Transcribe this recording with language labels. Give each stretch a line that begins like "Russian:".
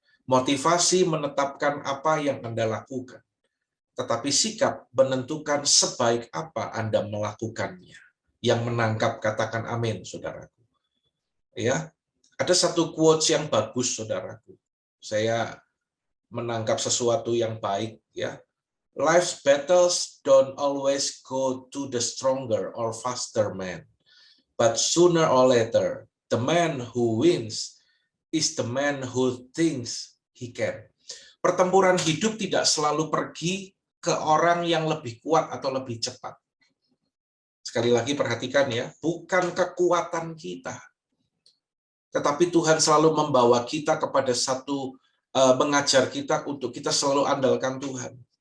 Indonesian: Motivasi menetapkan apa yang Anda lakukan. Tetapi sikap menentukan sebaik apa Anda melakukannya. Yang menangkap katakan amin, saudaraku. Ya, ada satu quotes yang bagus, saudaraku. Saya menangkap sesuatu yang baik, ya.
English: Life's battles don't always go to the stronger or faster man, but sooner or later, the man who wins is the man who thinks he can.
Indonesian: Pertempuran hidup tidak selalu pergi ke orang yang lebih kuat atau lebih cepat. Sekali lagi perhatikan ya, bukan kekuatan kita. Tetapi Tuhan selalu membawa kita kepada satu, mengajar kita untuk kita selalu andalkan Tuhan.